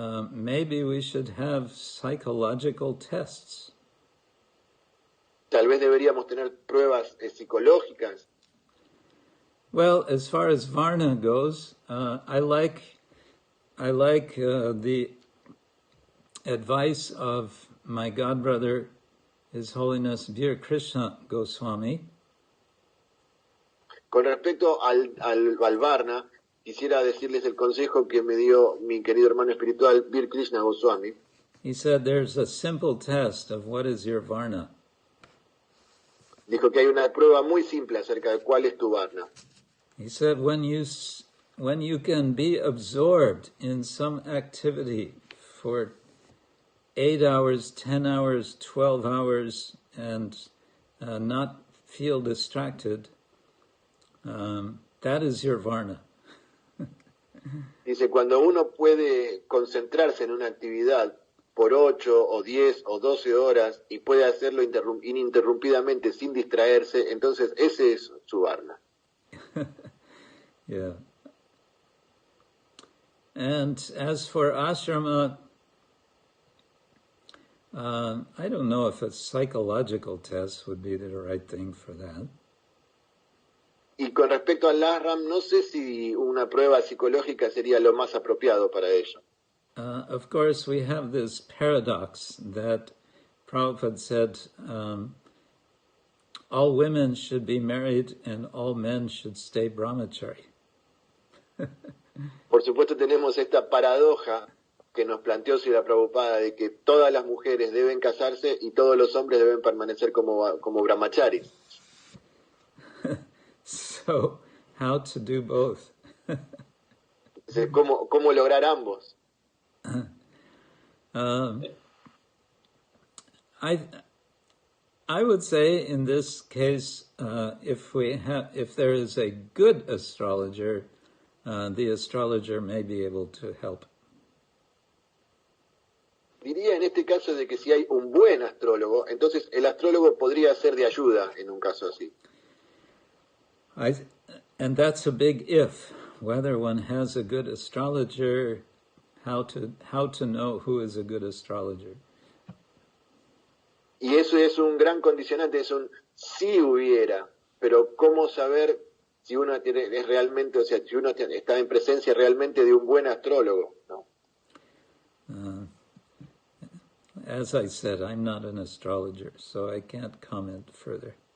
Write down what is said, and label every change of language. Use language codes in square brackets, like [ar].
[en] Maybe we should have psychological tests. [es] Tal vez deberíamos tener pruebas psicológicas. [en] Well, as far as Varna goes, I like the advice of my godbrother, His Holiness Vir Krishna Goswami. [es] Con respecto al Varna, quisiera decirles el consejo que me dio mi querido hermano espiritual, Vir Krishna Goswami. [en] He said there's a simple test of what is your Varna. [es] Dijo que hay una prueba muy simple acerca de cuál es tu Varna. [en] He said when you can be absorbed in some activity for 8 hours, 10 hours, 12 hours, and not feel distracted, that is your Varna. [es] Dice, cuando uno puede concentrarse en una actividad por 8 o 10 o 12 horas y puede hacerlo ininterrumpidamente sin distraerse, entonces ese es su Varna. [en] Yeah. And as for ashrama, I don't know if a psychological test would be the right thing for that. [es] Y con respecto al ashram, no sé si una prueba psicológica sería lo más apropiado para ello. [en] Of course, we have this paradox that Prabhupada said, all women should be married and all men should stay brahmachari. [es] Por supuesto tenemos esta paradoja que nos planteó Srila Prabhupada de que todas las mujeres deben casarse y todos los hombres deben permanecer como brahmacharis. [en] So, how to do both? [es] ¿Cómo lograr ambos? [en] I would say in this case, if there is a good astrologer, the astrologer may be able to help. [es] Diría en este caso de que si hay un buen astrólogo, entonces el astrólogo podría ser de ayuda en un caso así. [en] And that's a big if, whether one has a good astrologer, how to know who is a good astrologer. [es] Y eso es un gran condicionante, es un si hubiera, pero ¿cómo saber si uno es realmente, o sea, si uno está en presencia realmente de un buen astrólogo, ¿no? [en] As I said, I'm not an astrologer, so I can't comment further.